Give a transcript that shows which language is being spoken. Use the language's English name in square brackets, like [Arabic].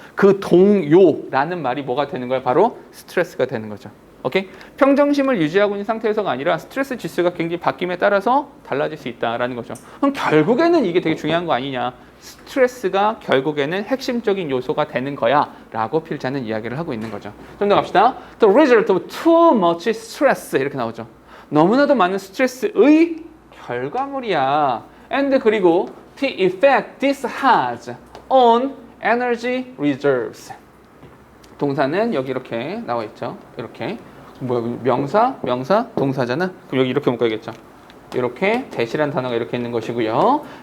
[Korean] 그 동요라는 말이 뭐가 되는 거예요? 바로 스트레스가 되는 거죠. 오케이? 평정심을 유지하고 있는 상태에서가 아니라 스트레스 지수가 굉장히 바뀜에 따라서 달라질 수 있다라는 거죠. 그럼 결국에는 이게 되게 중요한 거 아니냐? 스트레스가 결국에는 핵심적인 요소가 되는 거야 라고 필자는 이야기를 하고 있는 거죠. 좀 더 갑시다. [English] The result of too much stress [Korean] 이렇게 나오죠. 너무나도 많은 스트레스의 결과물이야. [English] And 그리고 the effect this has on energy reserves. [Korean] 동사는 여기 이렇게 나와 있죠. 이렇게. 뭐야, 명사, 동사잖아. 그럼 여기 이렇게 묶어야겠죠. 이렇게 대시란 단어가 이렇게 있는 것이고요.